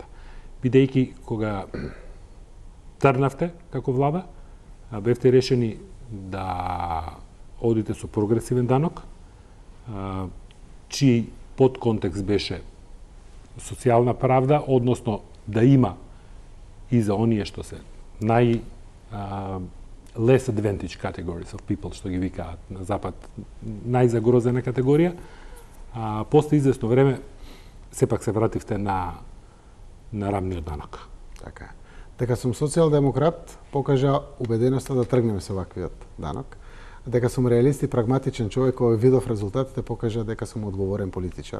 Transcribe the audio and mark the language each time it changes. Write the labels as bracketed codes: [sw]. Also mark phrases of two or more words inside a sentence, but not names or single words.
[mk] Бидејќи кога трнавте како влада, бевте решени да одите со прогресивен данок, чиј подконтекст беше социјална правда, односно да има и за оние што се [en] less advantaged categories of people, [mk] што ги викаат на Запад, најзагрозена категорија. После известно време, сепак се вративте на рамниот данок. Така. Дека сум социјалдемократ, покажа убеденоста да тргнеме со ваквиот данок. Дека сум реалист и прагматичен човек, кој видов резултатите, покажа дека сум одговорен политичар.